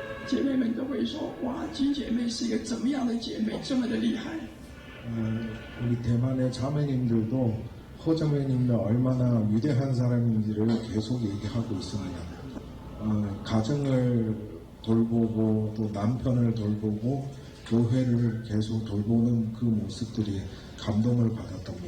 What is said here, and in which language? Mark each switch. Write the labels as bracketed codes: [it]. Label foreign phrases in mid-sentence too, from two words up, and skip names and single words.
[zh] 姐妹们都会说：“哇，金姐妹是一个怎么样的姐妹，这么的厉害。” [ko] 우리 대만의 자매님들도 허자매님이 얼마나 위대한 사람인지를 계속 얘기하고 있습니다. 가정을 돌보고 또 남편을 돌보고 교회를 계속 돌보는 그 모습들이 감동을 받았답니다.